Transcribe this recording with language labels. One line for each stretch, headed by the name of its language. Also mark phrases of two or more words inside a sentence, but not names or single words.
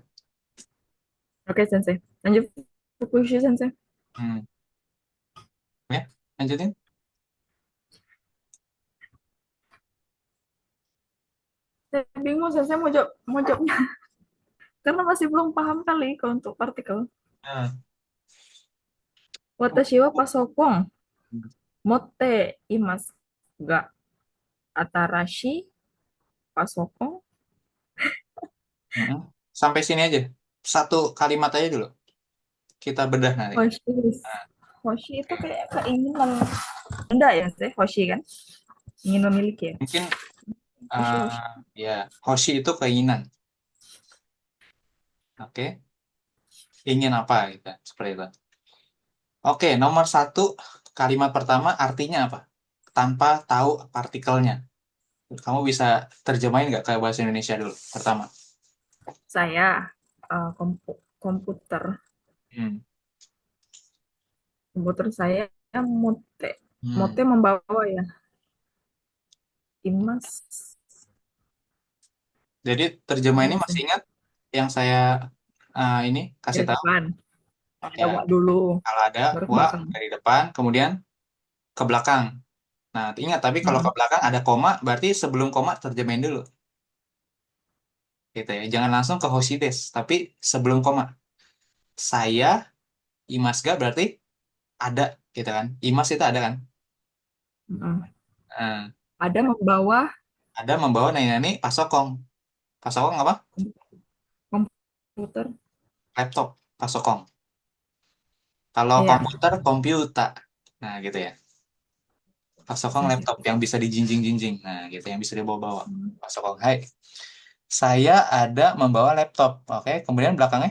Indonesian: Oke, Sensei. Lanjut Fukushi, Sensei. Hmm. Ya, lanjutin. Saya bingung, Sensei mau jawabnya. Karena masih belum paham kali kalau untuk partikel. Nah,
Japanese: 私は パソコン 持って います が 新しい パソコン
Indonesian: mm-mm. Sampai sini aja. Satu kalimat aja dulu. Kita bedah nanti. hoshi. Nah, Hoshi itu oke. kayak keinginan benda ya, Sensei? Hoshi kan? Ingin memiliki ya. Mungkin Hoshi, hoshi. ya Hoshi itu keinginan. Oke, ingin apa gitu. Seperti itu. Oke, nomor satu kalimat pertama artinya apa? Tanpa tahu partikelnya. Kamu bisa terjemahin nggak ke bahasa Indonesia dulu pertama? Saya komputer. Hmm. Komputer saya mote. Hmm. Mote membawa ya. Imas. Jadi terjemah ini Lanjut, masih Sensei. ingat yang saya ini kasih Dari tahu? depan. Ada Ya, wa dulu. kalau ada Baru ke wa belakang. dari depan, kemudian ke belakang. Nah, ingat tapi kalau ke Mm-mm. belakang ada koma, berarti sebelum koma terjemahin dulu, gitu ya. Jangan langsung ke Hoshides, tapi sebelum koma. Saya Imasga berarti ada, gitu kan? Imas itu ada kan? Mm-mm. Nah, Ada membawa ada membawa
Japanese: 何 パソコン.
Indonesian: Pasokong apa? komputer. Laptop, pasokong. Kalau Iya. komputer, komputer. Nah, gitu ya. Pasokong Sensei. laptop yang bisa dijinjing-jinjing. Nah, gitu yang bisa dibawa-bawa. Mm. Pasokong, hai. Saya ada membawa laptop. Oke, kemudian belakangnya.